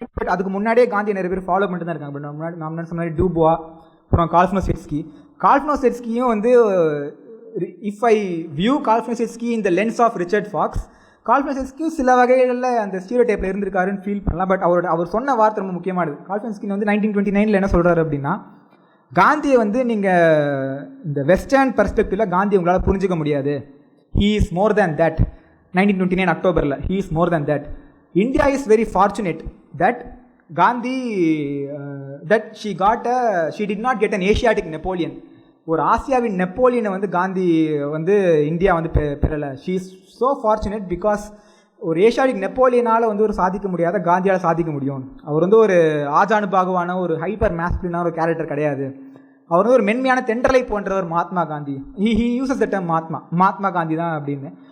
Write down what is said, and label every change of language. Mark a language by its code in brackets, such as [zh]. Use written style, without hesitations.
[ta] But அதுக்கு முன்னாடியே காந்தி நிறைய பேர் ஃபாலோ பண்ணிட்டு தான் இருக்காங்க. பட் முன்னாடி சொன்ன டூபுவா, அப்புறம் கால்ஃபனோசியேட்ஸ்கியும் வந்து [en] if I view கால்ஃபனோசியேட்ஸ்கி in the lens of Richard Fox, [ta] கால்ஃபனோசியேட்ஸ்கியும் சில வகைகளில் அந்த ஸ்டீரியோடைப்பில் இருந்திருக்காருன்னு ஃபீல் பண்ணலாம். பட் அவர் சொன்ன வார்த்தை ரொம்ப முக்கியமானது. கால்ஃபனோசியேட்ஸ்கி வந்து 1929 என்ன சொல்கிறாரு அப்படின்னா, காந்தியை வந்து நீங்கள் இந்த வெஸ்டர்ன் பெர்ஸ்பெக்டிவில் காந்தி உங்களால் புரிஞ்சிக்க முடியாது. [en] He is more than that. [ta] 1929 அக்டோபரில் [en] he is more than that. India is very fortunate that Gandhi that she did not get an Asiatic Napoleon. [ta] ஒரு ஆசியாவின் நெப்போலியனை வந்து காந்தி வந்து இந்தியா வந்து பெறலை. [en] she is so fortunate because [ta] ஒரு ஏஷியாடிக் நெப்போலியனால் வந்து ஒரு சாதிக்க முடியாத காந்தியால் சாதிக்க முடியும். அவர் வந்து ஒரு ஆஜானுபாகுவான ஒரு ஹைப்பர் மேஸ்குலினான ஒரு கேரக்டர் கிடையாது. அவர் வந்து ஒரு மென்மையான தென்றலை போன்றவர் Mahatma Gandhi. [en] he uses the term [ta] Mahatma Gandhi தான் அப்படின்னு.